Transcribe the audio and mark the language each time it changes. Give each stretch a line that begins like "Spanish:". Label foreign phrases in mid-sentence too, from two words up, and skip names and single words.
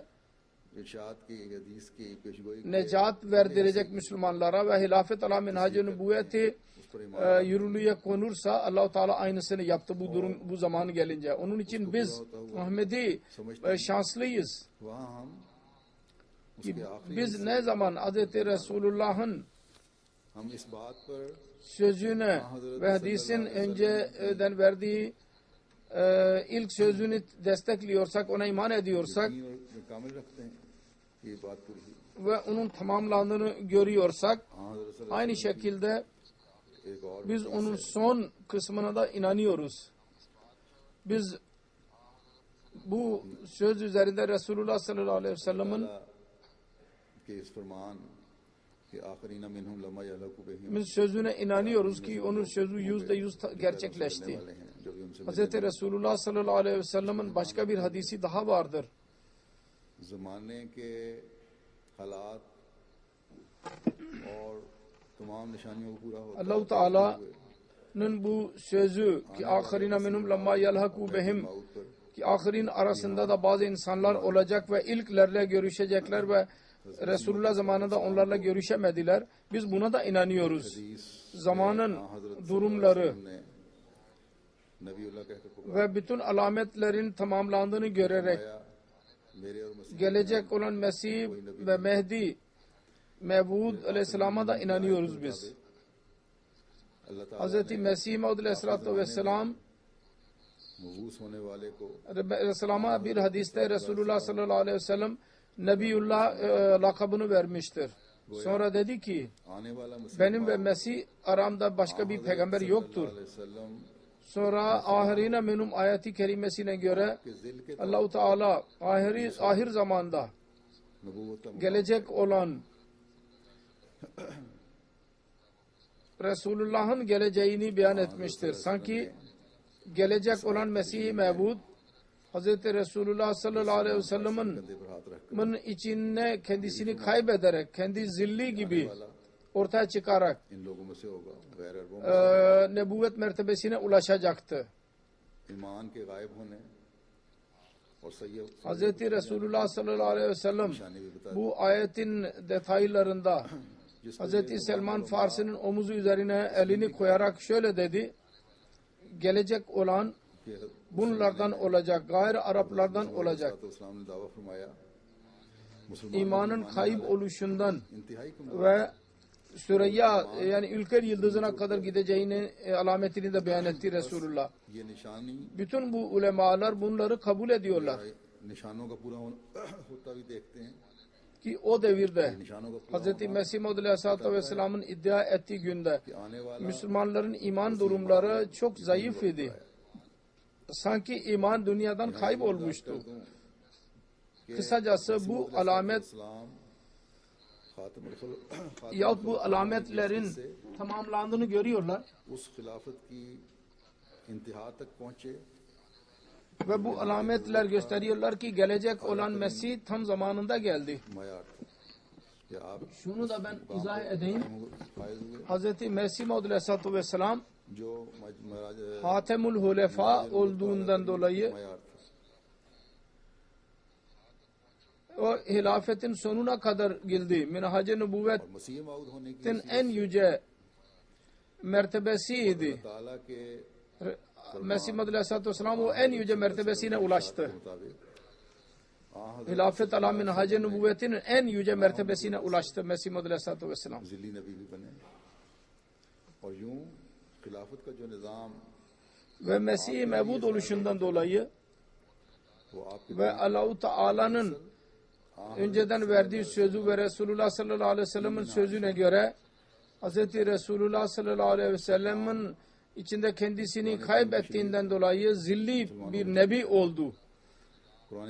Hindi: इरशाद की हदीस की पेशगोई की
Turkish: necat verdirecek Müslümanlara ve hilafet ala minhacı nübüvveti yürürlüğe konursa Allah-u Teala aynısını yaptı bu zamanı gelince. Onun için biz Ahmedi şanslıyız.
Hindi: वहाँ हम
Turkish: Ki
Hindi: उसके आखिरी
Turkish: biz ne zaman Hz. Resulullah'ın
Hindi: हम इस बात पर
Turkish: sözüne ve hadisin önceden verdiği ilk sözünü destekliyorsak, ona iman ediyorsak
Hindi: यकीन और कामिल रखते हैं ये बात पूरी हुई।
Turkish: ve onun tamamlandığını görüyorsak,
Hindi: हाँ हज़रत सल्लल्लाहु
Turkish: aynı şekilde
Hindi: एक और
Turkish: biz onun son kısmına da inanıyoruz. Biz bu söz üzerinde Resulullah
Arabic: صلى الله عليه وسلم
Hindi: के इस फरमान कि
Arabic: آخرين منهم لما يلحقوا بهم
Turkish: biz sözüne inanıyoruz ki onun sözü %100 gerçekleşti.
Hindi: वाले हैं जो भी उनसे
Turkish: Hz. Resulullah
Arabic: صلى الله عليه وسلم
Turkish: başka bir hadisi daha vardır.
Hindi: ज़माने के हालात और तमाम निशानियों को पूरा होता
Turkish: Allah-u Teala'nın bu sözü ki
Arabic: آخرين منهم لما يلحقوا بهم,
Hindi: मौत पर
Turkish: ki ahirin arasında da bazı insanlar olacak ve ilklerle görüşecekler ve Resulullah zamanında onlarla görüşemediler. Biz buna da inanıyoruz. Zamanın durumları
Hindi: ने नबीउल्लाह कहकर पुकारा
Turkish: ve bütün alametlerin tamamlandığını görerek
Hindi: मेरे और मसीह
Turkish: gelecek olan Mesih ve Mehdi Mevud aleyhisselama da inanıyoruz biz.
Hindi: अल्लाह ताला
Turkish: Hz. Mesih Mevud aleyhisselatü vesselam
Hindi: मबूस होने वाले को
Turkish: Resulullah'a bir hadiste Resulullah
Arabic: صلى الله عليه وسلم
Turkish: Nebiyullah lakabını vermiştir. Sonra dedi ki
Hindi: आने वाला मसीह
Turkish: benim ve Mesih aramda başka bir peygamber yoktur.
Hindi: अलैहिस्सलाम
Turkish: Sonra
Arabic: آخرين منهم
Turkish: ayeti kerimesine göre
Hindi: कि जिल के
Turkish: Allah-u Teala ahir zamanda
Hindi: नबूवत का
Turkish: gelecek olan Resulullah'ın geleceğini beyan etmiştir. Sanki gelecek olan Mesih-i Mevud Hz. Resulullah
Arabic: صلى الله عليه وسلم
Hindi: कंधे पर हाथ रख
Turkish: içine kendisini kaybederek, kendi zilli gibi ortaya çıkarak
Hindi: इन लोगों में से होगा गैर अरबों में
Turkish: nebuvvet mertebesine ulaşacaktı.
Hindi: ईमान के गायब होने और सैयद
Turkish: Hz. Resulullah
Arabic: صلى الله عليه وسلم
Hindi: निशानी भी बता
Turkish: bu ayetin detaylarında Hz. Selman Farsi'nin omuzu üzerine elini koyarak şöyle dedi: gelecek olan
Hindi: कि
Turkish: bunlardan olacak, gayri Araplardan olacak.
Hindi: इस्लाम ने दावा फरमाया
Turkish: İmanın kayıp oluşundan
Hindi: इंतहाई कमजोर
Turkish: ve Süreyya yani ülker yıldızına kadar gideceğini alametini de beyan etti Resulullah.
Hindi: ये निशानी
Turkish: Bütün bu ulemalar bunları kabul ediyorlar
Hindi: निशानों का पूरा होता भी देखते हैं
Turkish: ki o devirde
Hindi: निशानों का पूरा
Turkish: Hz. Mesih Maud Aleyhisselatü Vesselam'ın iddia ettiği günde
Hindi: कि आने वाला
Turkish: Müslümanların iman durumları çok zayıf idi. Sanki iman dünyadan kaybolmuştu. Kısacası bu alamet
Hindi: इस्लाम
Turkish: yahut bu alametlerin tamamlandığını görüyorlar
Hindi: उस खिलाफत की इंतहा तक पहुंचे
Turkish: ve bu alametler gösteriyorlar ki gelecek olan Mesih tam zamanında geldi.
Hindi: मयार या आप
Turkish: Şunu da ben izah edeyim.
Hindi: फायज हुए
Turkish: Hz. Mesih Maud Aleyhisselatü Vesselam
Hindi: जो महाराज
Arabic: خاتم الخلفاء
Turkish: olduğundan dolayı
Hindi: मयार था
Turkish: o hilafetin sonuna kadar geldi. Minhaj-ı Nübüvvet'in
Hindi: मसीह माऊद होने की
Turkish: en yüce mertebesiydi.
Hindi: ताला के
Turkish: Mesih Maud Aleyhisselatü Vesselam o en yüce mertebesine ulaştı.
Hindi: मुताबिक
Turkish: Hilafet ala Minhaj-ı Nübüvvet'in en yüce mertebesine ulaştı Mesih Maud Aleyhisselatü Vesselam.
Hindi: जिली नबी भी बने और यूं खिलाफत का जो निज़ाम
Turkish: Ve Mesih-i Mevud oluşundan dolayı
Hindi: वो आपके
Turkish: ve Allah-u Teala'nın önceden verdiği sözü ve Resulullah
Arabic: صلى الله عليه وسلم
Turkish: sözüne göre Hz. Resulullah
Arabic: صلى الله عليه وسلم
Turkish: içinde kendisini kaybettiğinden dolayı zilli bir nebi oldu.
Hindi: कुरान